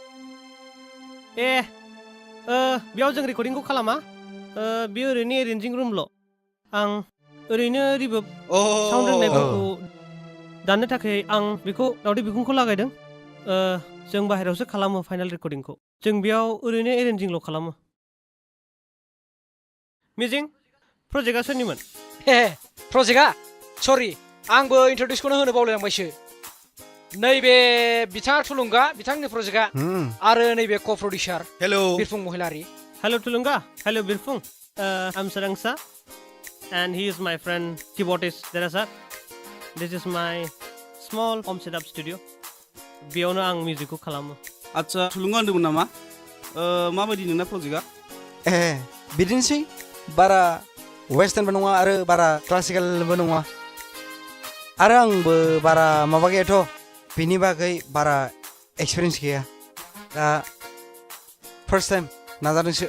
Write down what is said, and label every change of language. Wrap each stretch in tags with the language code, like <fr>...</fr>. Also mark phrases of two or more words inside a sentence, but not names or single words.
<brx>बेयाव जों रेकर्डिंखौ खालामा बेयो ओरैनो एरेन्जिं रुमल' आं ओरैनो</brx> <en>reverb sound</en> <brx>रोंनायफोरखौ दाननो थाखाय आं बेखौ दावदै बिखुंखौ लागायदों जों बाहेरायावसो खालामो फाइनाल रेकर्डिंखौ जों बेयाव ओरैनो एरेन्जिंल' खालामो मिजिं प्रजेक्टआ सोरनिमोन प्रजेक्टआ सरि आंबो इन्ट्रडिउसखौनो होनो बावलायलांबायसो नैबे बिथाङा थुलुंगा बिथांनि प्रजेक्टआ आरो नैबे क' प्रडिउसार हेलौ बिरफुं महिलारि हेलौ थुलुंगा हेलौ बिरफुं</brx> <en>I am</en> <brx>सोरांसा</brx> <en>and he is my friend keyboardist Derasar. This is my small home setup studio.</en> <brx>बेयावनो आं मिउजिकखौ खालामो आच्छा थुलुंगा होनदोंमोन नामा माबायदि नोंना प्रजेक्टआ बिदिनोसै बारा वेस्टार्नबो नङा आरो बारा क्लासिकेलबो नङा आरो आंबो बारा माबा गैयाथ' बिनि बागै बारा एक्सपिरियेन्स गैया दा</brx> <en>first time</en> <brx>नाजादोंसो</brx>